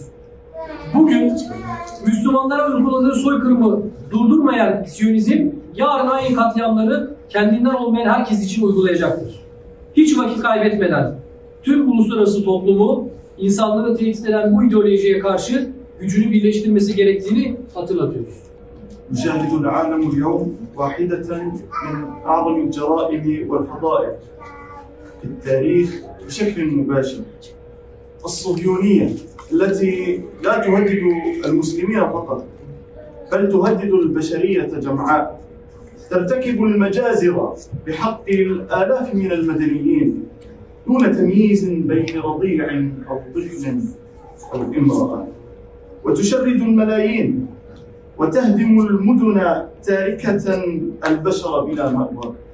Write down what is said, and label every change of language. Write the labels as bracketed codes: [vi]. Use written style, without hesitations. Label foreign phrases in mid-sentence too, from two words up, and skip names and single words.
[tr] Bugün Müslümanlara uyguladığı soykırımı durdurmayan Siyonizm yarın aynı katliamları kendinden olmayan herkes için uygulayacaktır. Hiç vakit kaybetmeden tüm uluslararası toplumu insanlığı tehdit eden bu ideolojiye karşı gücünü birleştirmesi gerektiğini hatırlatıyoruz. [ar] يشاهد العالم اليوم واحدة من أعظم الجرائم والفضائح في التاريخ بشكل مباشر. الصهيونية التي لا تهدد المسلمين فقط بل تهدد البشرية جمعاء، ترتكب المجازر بحق الآلاف من المدنيين دون تمييز بين رضيع أو طفل أو امرأة، وتشرد الملايين وتهدم المدن تاركة البشر بلا مأوى.